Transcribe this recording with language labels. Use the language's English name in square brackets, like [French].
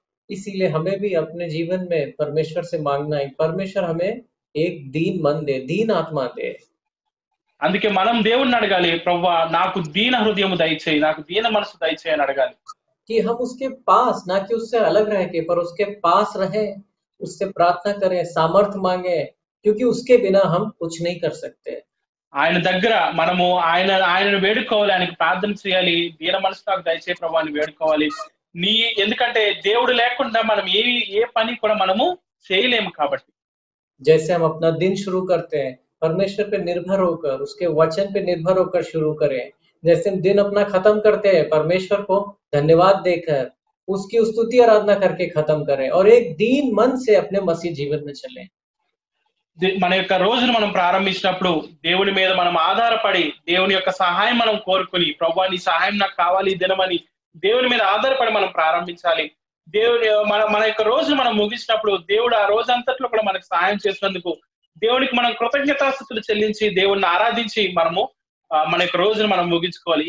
[Hindi] इसीलिए हमें भी अपने जीवन में परमेश्वर से मांगना है, परमेश्वर हमें एक दीन मन दे, दीन आत्मा दे। [Telugu] అందుకే మనం దేవుణ్ణి అడగాలి, ప్రభువా నాకు దీన హృదయము దయచేయి, నాకు దీన మనసు దయచేయి అని అడగాలి. [Hindi] कि हम उसके पास, ना कि उससे अलग रह के, पर उसके पास रहे, उससे प्रार्थना करें, सामर्थ्य मांगे, क्योंकि उसके बिना हम कुछ नहीं कर सकते। [Telugu] ఆయన దగ్గర మనము ఆయనను వేడుకోవాలి, ఆయనకు ప్రార్థన చేయాలి, దీన మనసు నాకు దయచేయి ప్రభువా అని వేడుకోవాలి. ఎందుకంటే దేవుడు లేకుండా మనం ఏ పని కూడా మనము చేయలేము కాబట్టి. [Hindi] जैसे हम अपना दिन शुरू करते हैं परमेश्वर पे निर्भर होकर, उसके वचन पे निर्भर होकर शुरू करें। जैसे हम दिन अपना खत्म करते हैं परमेश्वर को धन्यवाद देकर, उसकी स्तुति आराधना करके खत्म करें और एक दीन मन से अपने मसीह जीवन में चलें। [Telugu] మన యొక్క రోజును మనం ప్రారంభించినప్పుడు దేవుని మీద మనం ఆధారపడి దేవుని యొక్క సహాయం మనం కోరుకుని, ప్రభువా నీ సహాయం నాకు కావాలి దినమని దేవుని మీద ఆధారపడి మనం ప్రారంభించాలి. దేవుని మన యొక్క రోజును మనం ముగించినప్పుడు దేవుడు ఆ రోజంతట్లో కూడా మనకు సహాయం చేసినందుకు దేవునికి మనం కృతజ్ఞతాస్తుతులు చెల్లించి దేవుణ్ణి ఆరాధించి మనము మన యొక్క రోజును మనం ముగించుకోవాలి.